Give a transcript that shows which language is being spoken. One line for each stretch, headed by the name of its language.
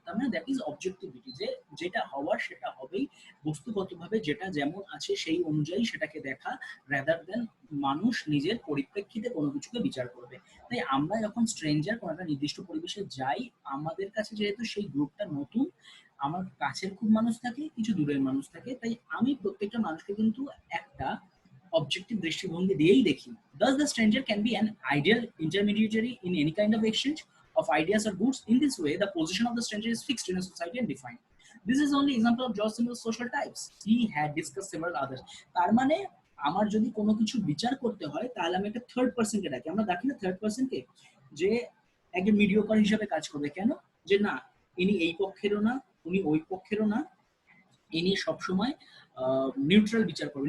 Bangla: তার মানে
English: that is objectivity,
Bangla: যে যেটা হওয়ার সেটা হবেই, বস্তুগতভাবে যেটা যেমন আছে সেই অনুযায়ী সেটাকে দেখা,
English: rather than
Bangla: মানুষ নিজের পরিপ্রেক্ষিতে কোনো কিছুকে বিচার করবে। তাই আমরা যখন স্ট্রেঞ্জার কোনো একটা নির্দিষ্ট পরিবেশে যাই, আমাদের কাছে যেহেতু সেই গ্রুপটা নতুন, আমার কাছের খুব মানুষ থাকে, কিছু দূরের মানুষ থাকে, তাই আমি প্রত্যেকটা মানুষকে কিন্তু একটা অবজেক্টিভ দৃষ্টিভঙ্গি দিয়েই দেখি।
English: Thus the stranger can be an ideal intermediary in any kind of exchange of ideas or goods. In this way, the position of the stranger is fixed in a society and defined. This is only example of George Simmels' social types. He had discussed several others.
Bangla: তার মানে আমার যদি কোনো কিছু বিচার করতে হয় তাহলে আমি একটা থার্ড পার্সনকে ডাকি। আমরা ডাকি না থার্ড পার্সনকে, যে একজন মিডিওকার হিসেবে কাজ করবে। কেন? যে না ইনি এই পক্ষেরও না, উনি ওই পক্ষেরও না, ইনি সবসময় নিউট্রাল বিচার করবে।